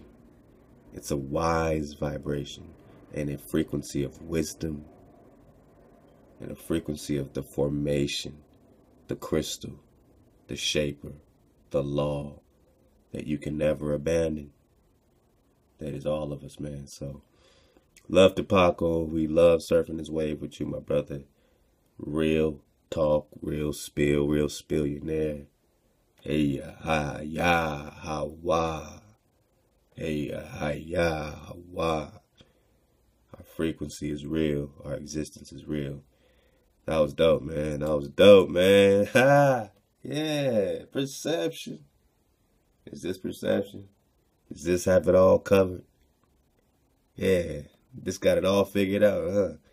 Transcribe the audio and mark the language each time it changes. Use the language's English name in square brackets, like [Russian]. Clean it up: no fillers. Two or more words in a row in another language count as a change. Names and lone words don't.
[English] It's a wise vibration and a frequency of wisdom and a frequency of the formation, the crystal, the shaper, the law that you can never abandon. That is all of us, man. So, love to Pahco. We love surfing this wave with you, my brother. Real talk, real spillionaire. Hey, ha, ya, ha, wa. Hey, ha, ya, ha, wa. Our frequency is real. Our existence is real. That was dope, man. That was dope, man. Ha! Yeah, perception. Is this perception? Does this have it all covered? Yeah, this got it all figured out, huh?